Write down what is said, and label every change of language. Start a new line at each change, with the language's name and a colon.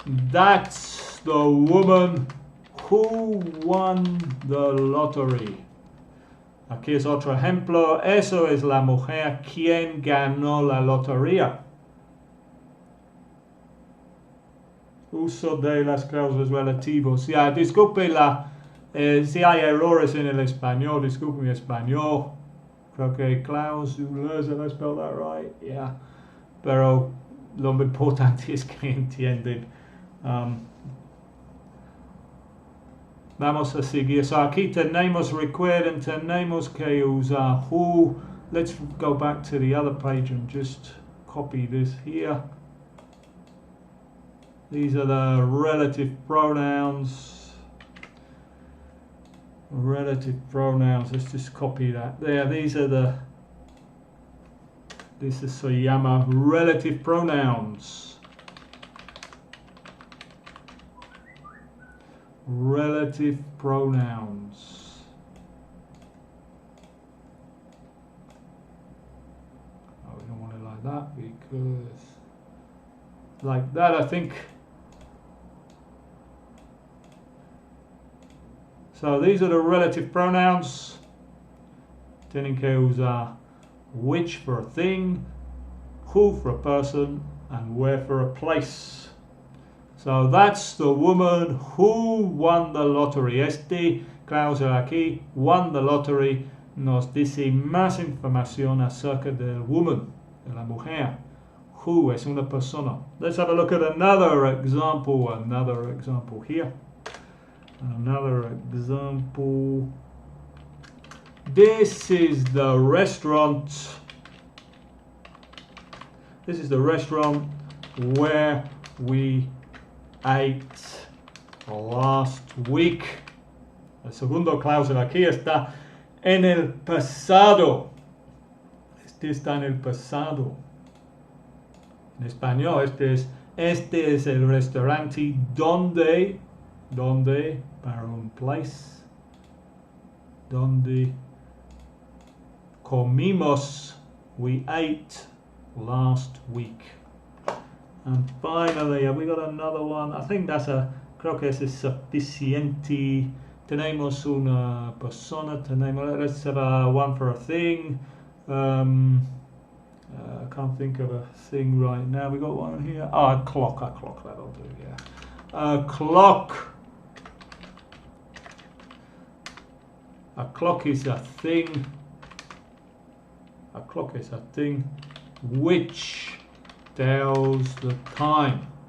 English: That's the woman who won the lottery.
Spanish: Aquí es otro ejemplo. Eso es la mujer quien ganó la lotería. Uso de las cláusulas relativos. Ya, disculpe si hay errores en el español. Disculpe mi español. Creo que cláusulas,
English: have I spelled that right? Yeah.
Spanish: Pero lo importante es que entienden. Vamos a seguir. So aquí recuerden, tenemos que usar who.
English: Let's go back to the other page and just copy this here. These are the relative pronouns. Relative pronouns. Let's just copy that there. This
Spanish: se llama
English: relative pronouns. Relative pronouns. Oh, we don't want it like that because like that, I think. So these are the relative pronouns.
Spanish: Tienen que usar
English: which for a thing, who for a person, and where for a place. So that's the woman who won the lottery.
Spanish: Este cláusula aquí,
English: won the lottery,
Spanish: nos dice más información acerca del woman, de la mujer. Who es una persona.
English: Let's have a look at another example here. Another example. This is the restaurant. This is the restaurant where we ate last week.
Spanish: El segundo cláusula aquí está en el pasado. Este está en el pasado. En español, este es el restaurante donde para un place, donde comimos,
English: we ate last week. And finally, have we got another one? I think
Spanish: creo que ese es suficiente. Tenemos una persona,
English: let's have one for a thing. I can't think of a thing right now. We got one here. A clock, that'll do, yeah. A clock A clock is a thing. A clock is a thing which tells the time.